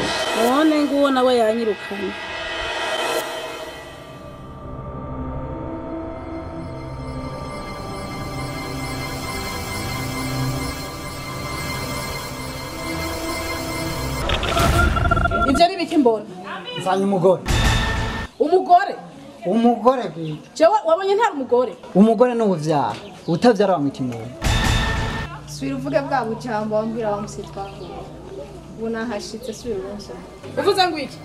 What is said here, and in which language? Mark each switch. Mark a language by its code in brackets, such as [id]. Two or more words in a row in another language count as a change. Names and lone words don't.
[rn] None nguwo nawe yanyirukanye. Ivyo ari biki mbona? Nzanye umugore. Umugore? Umugore bwite. Jewe wabonye ntari umugore? Umugore n'ubuvyara. Utavyara bamwita umuntu. Subira uvuge bwa bujambo wambwira bamusitwa. Ubona hashitse subira uronse. Uvuze ngo iki?